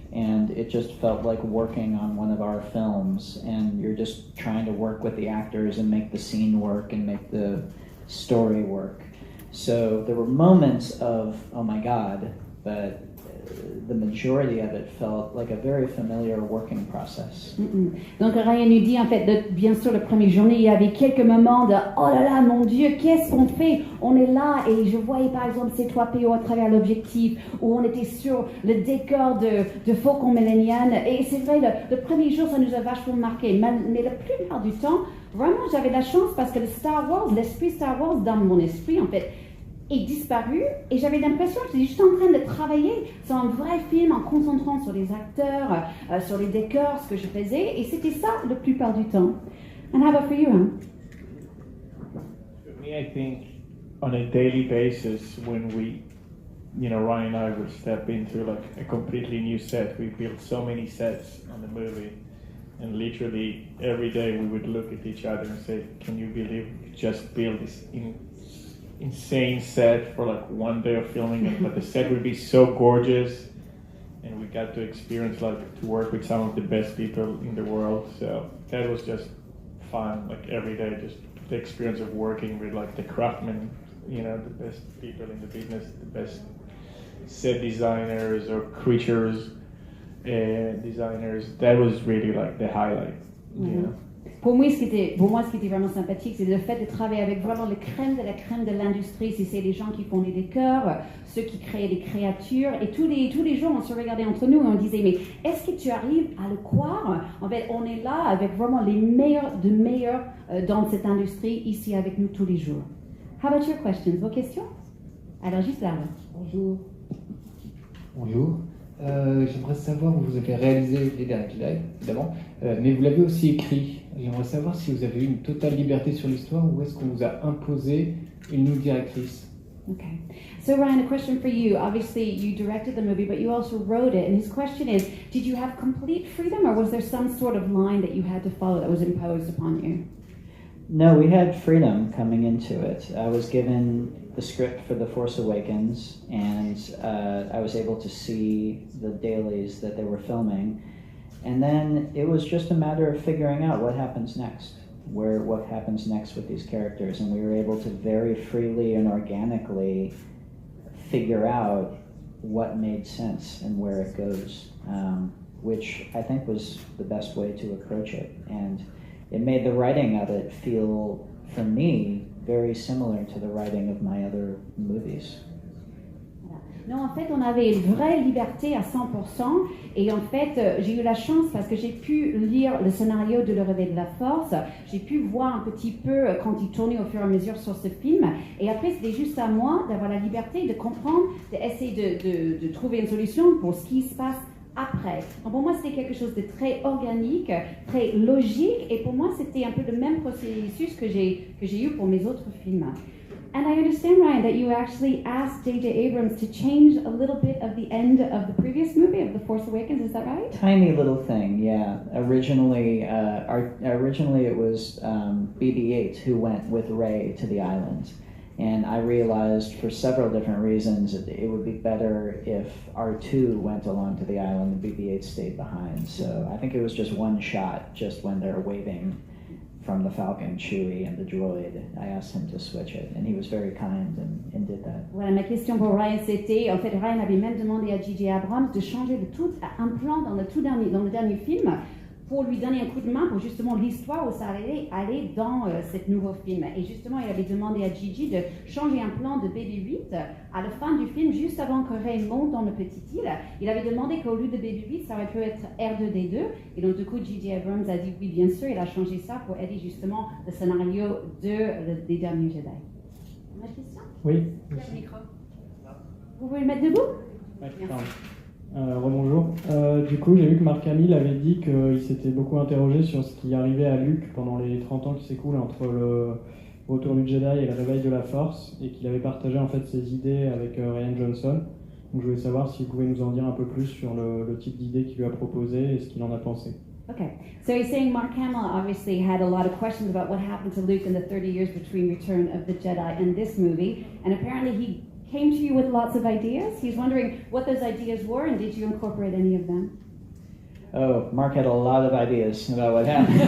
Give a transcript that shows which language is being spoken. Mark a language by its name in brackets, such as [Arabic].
[English] And it just felt like working on one of our films. And you're just trying to work with the actors and make the scene work and make the story work. So there were moments of, oh my God, but the majority of it felt like a very familiar working process. [French] Donc Ryan nous dit en fait, bien sûr, la première journée, il y avait quelques moments de oh là là, mon Dieu, qu'est-ce qu'on fait? On est là et je voyais par exemple C-3PO à travers l'objectif, où on était sur le décor de Faucon Millennium. Et c'est vrai, le premier jour, ça nous a vachement marqué. Mais la plupart du temps, vraiment, j'avais de la chance parce que le Star Wars, l'esprit Star Wars dans mon esprit, en fait, est disparu et j'avais l'impression que j'étais juste en train de travailler sur un vrai film en concentrant sur les acteurs, sur les décors, ce que je faisais, et c'était ça la plupart du temps. [English] And how about for you, Ram? For me, I think on a daily basis, when we, Ryan and I would step into like a completely new set. We built so many sets on the movie, and literally every day we would look at each other and say, "Can you believe we just built this insane set for like one day of filming it?" But the set would be so gorgeous, and we got to experience to work with some of the best people in the world. So that was just fun, like every day, just the experience of working with like the craftsmen, the best people in the business, the best set designers or creatures designers. That was really like the highlight. [French] Pour moi, ce qui était vraiment sympathique, c'est le fait de travailler avec vraiment le crème de la crème de l'industrie. Si c'est les gens qui font les décors, ceux qui créent les créatures, et tous les jours, on se regardait entre nous et on disait, mais est-ce que tu arrives à le croire? En fait, on est là avec vraiment les meilleurs dans cette industrie, ici avec nous tous les jours. [English] How about your questions? [French] Vos questions? Alors, juste là. Bonjour. Bonjour. J'aimerais savoir, vous avez réalisé Les Derniers Jedi, évidemment, mais vous l'avez aussi écrit. J'aimerais savoir si vous avez eu une totale liberté sur l'histoire ou est-ce qu'on vous a imposé une ligne directrice. [English] Okay. So Ryan, a question for you. Obviously, you directed the movie, but you also wrote it. And his question is, did you have complete freedom or was there some sort of line that you had to follow that was imposed upon you? No, we had freedom coming into it. I was given the script for The Force Awakens, and I was able to see the dailies that they were filming. And then it was just a matter of figuring out what happens next, what happens next with these characters. And we were able to very freely and organically figure out what made sense and where it goes, which I think was the best way to approach it. And it made the writing of it feel, for me, very similar to the writing of my other movies. [French] Non, en fait, on avait une vraie liberté à 100%. Et en fait, j'ai eu la chance parce que j'ai pu lire le scénario de Le Réveil de la Force. J'ai pu voir un petit peu quand il tournait au fur et à mesure sur ce film. Et après, c'était juste à moi d'avoir la liberté de comprendre, d'essayer de trouver une solution pour ce qui se passe après. Donc pour moi, c'était quelque chose de très organique, très logique. Et pour moi, c'était un peu le même processus que j'ai eu pour mes autres films. [English] And I understand, Ryan, that you actually asked J.J. Abrams to change a little bit of the end of the previous movie, of The Force Awakens, is that right? Tiny little thing, yeah. Originally it was BB-8 who went with Rey to the island. And I realized for several different reasons that it would be better if R2 went along to the island and BB-8 stayed behind. So I think it was just one shot, just when they're waving from the Falcon, Chewie, and the droid. I asked him to switch it, and he was very kind and did that. [French] Voilà, ma question pour Ryan, c'était, en fait, Ryan avait même demandé à J.J. Abrams de changer un plan dans le dernier film pour lui donner un coup de main pour justement l'histoire où ça allait aller dans cet nouveau film. Et justement, il avait demandé à Gigi de changer un plan de BB-8 à la fin du film, juste avant que Rey monte dans le petit île. Il avait demandé qu'au lieu de BB-8, ça aurait pu être R2-D2. Et donc, du coup, J.J. Abrams a dit oui, bien sûr, il a changé ça pour aider justement le scénario des derniers Jedi. On a une question? Oui. Le micro. Vous pouvez le mettre debout? Merci. Rebonjour. Du coup, j'ai vu que Mark Hamill avait dit qu'il s'était beaucoup interrogé sur ce qui arrivait à Luke pendant les 30 ans qui s'écoulent entre le retour du Jedi et le réveil de la Force, et qu'il avait partagé en fait ses idées avec Rian Johnson. Donc je voulais savoir si vous pouvez nous en dire un peu plus sur le type d'idées qu'il lui a proposé et ce qu'il en a pensé. [English] Okay, so he's saying Mark Hamill obviously had a lot of questions about what happened to Luke in the 30 years between Return of the Jedi and this movie, and apparently he came to you with lots of ideas. He's wondering what those ideas were, and did you incorporate any of them? Oh, Mark had a lot of ideas about what happened.